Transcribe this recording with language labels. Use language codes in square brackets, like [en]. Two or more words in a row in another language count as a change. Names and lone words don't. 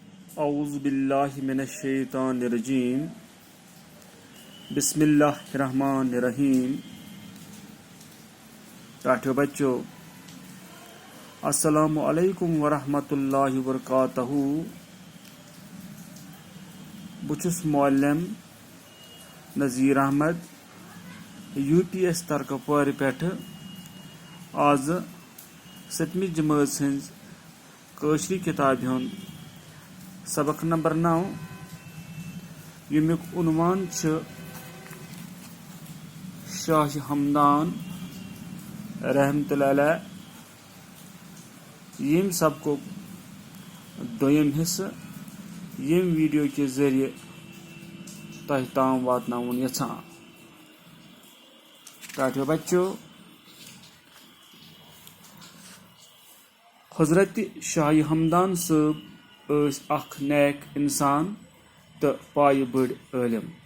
[ar] أعوذ بالله من الشيطان الرجيم بسم الله الرحمن الرحيم. [ks] टाठियो बच्चों, [ar] السلام عليكم ورحمة الله وبركاته. [ks] बुछुस मौलम नज़ीर अहमद UPS तरकपुर पेठ आज 7वीं जमात हज कशरी किताब हुंद सबक नंबर 9 यमुक उन्वान शाह हमदान [ar] رحمة الله عليه. [ks] यम सबको दोयम हिस्सा यम वीडियो के जरिए तह ताम वातनाउन यछान। टाठियो बच्चों, हजरत शाह हमदान साहब अख नेक इंसान तो पाय बड़ आलिम।